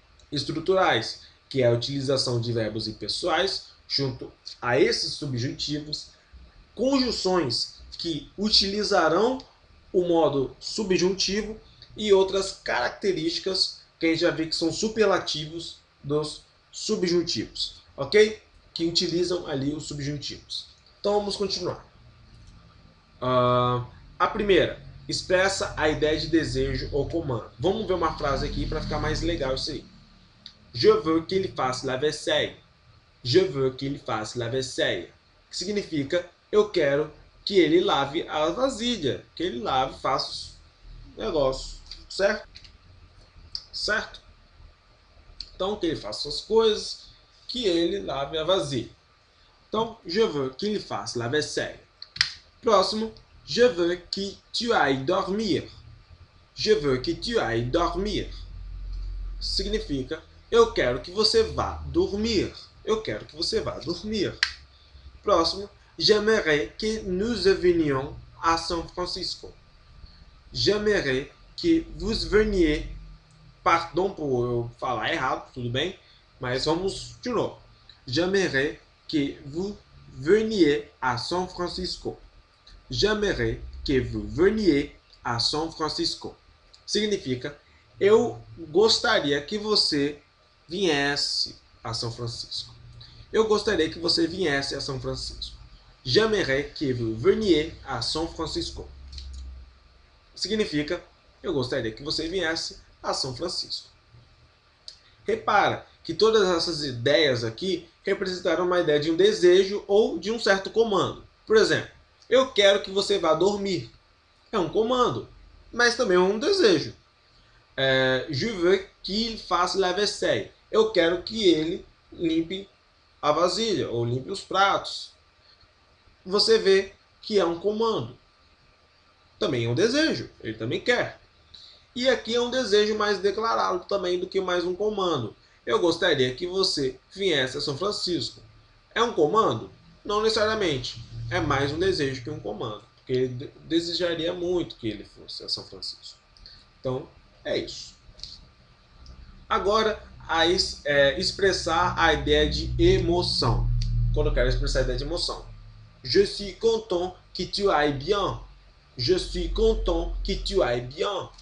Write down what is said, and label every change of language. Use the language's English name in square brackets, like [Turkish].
[Portuguese] estruturais, que é a utilização de verbos impessoais junto a esses subjuntivos, conjunções que utilizarão o modo subjuntivo e outras características que a gente já vê que são superlativos dos subjuntivos, ok? Que utilizam ali os subjuntivos. Então vamos continuar. A primeira, expressa a ideia de desejo ou comando. Vamos ver uma frase aqui para ficar mais legal isso aí. [French] Je veux qu'il fasse la vaisselle. Je veux qu'il fasse la vaisselle. [Portuguese] Que significa, eu quero que ele lave a vasilha. Que ele lave, faça os negócios. Certo? Certo? Então, que ele faça as coisas, que ele lave a vasilha. Então, [French] je veux qu'il fasse la vaisselle. [Portuguese] Próximo, [French] je veux que tu ailles dormir. Je veux que tu ailles dormir. [Portuguese] Significa, eu quero que você vá dormir. Eu quero que você vá dormir. Próximo, [French] j'aimerais que nous venions à São Francisco. J'aimerais que vous veniez. Pardon [Portuguese] por eu falar errado, tudo bem? Mas vamos de novo. [French] J'aimerais que vous veniez à São Francisco. J'aimerais que vous veniez à São Francisco. [Portuguese] Significa, eu gostaria que você viesse a São Francisco. Eu gostaria que você viesse a São Francisco. [French] J'aimerais que vous veniez à São Francisco. [Portuguese] Significa, eu gostaria que você viesse a São Francisco. Repara que todas essas ideias aqui representaram uma ideia de um desejo ou de um certo comando. Por exemplo, eu quero que você vá dormir. É um comando, mas também é um desejo. [French] Je veux qu'il fasse la vaisselle. [Portuguese] Eu quero que ele limpe a vasilha ou limpe os pratos. Você vê que é um comando. Também é um desejo, ele também quer. E aqui é um desejo mais declarado também do que mais um comando. Eu gostaria que você viesse a São Francisco. É um comando? Não necessariamente. É mais um desejo que um comando. Porque ele desejaria muito que ele fosse a São Francisco. Então, é isso. Agora, expressar a ideia de emoção. Quando eu quero expressar a ideia de emoção. [French] Je suis content que tu ailles bien. Je suis content que tu ailles bien.